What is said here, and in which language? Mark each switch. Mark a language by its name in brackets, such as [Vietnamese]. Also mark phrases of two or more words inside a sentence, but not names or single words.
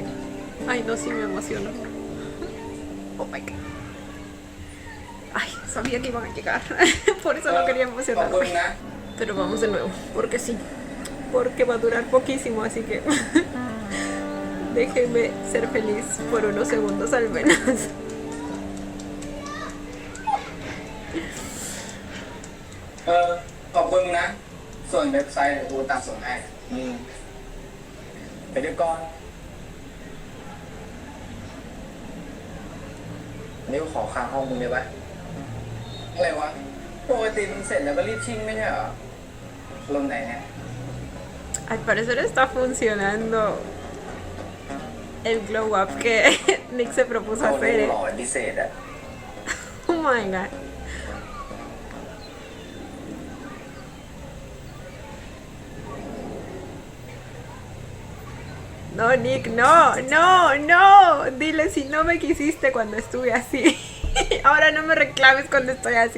[Spanish] Ay, no, sí me emociono. [English] Oh my god. [Spanish] Ay, sabía que iban a llegar. Por eso no quería [Thai] ขอบคุณ [Spanish] emocionarme. [Thai] นะ [Spanish] Pero vamos de nuevo, porque sí. Porque va a durar poquísimo, así que... Déjenme ser feliz por unos segundos al menos. [Thai] ขอบคุณนะ ส่วนเว็บไซต์เดี๋ยวกูตามส่งให้ไปเดี๋ยวก่อนนี่กูขอค้างห้องมึงได้ปะอะไรวะปกติมึงเสร็จแล้วก็รีบชิ่งไม่ใช่เหรอลงไหนเนี่ย [Spanish] Al parecer está funcionando el [English] glow up [Spanish] que Nick se propuso [Thai] โอ้โห [Spanish] hacer. [Thai] หล่อพิเศษอะ [English] Oh my god. [Spanish] No, Nick, no, no, no. Dile si no me quisiste cuando estuve así. Ahora no me reclames cuando estoy así.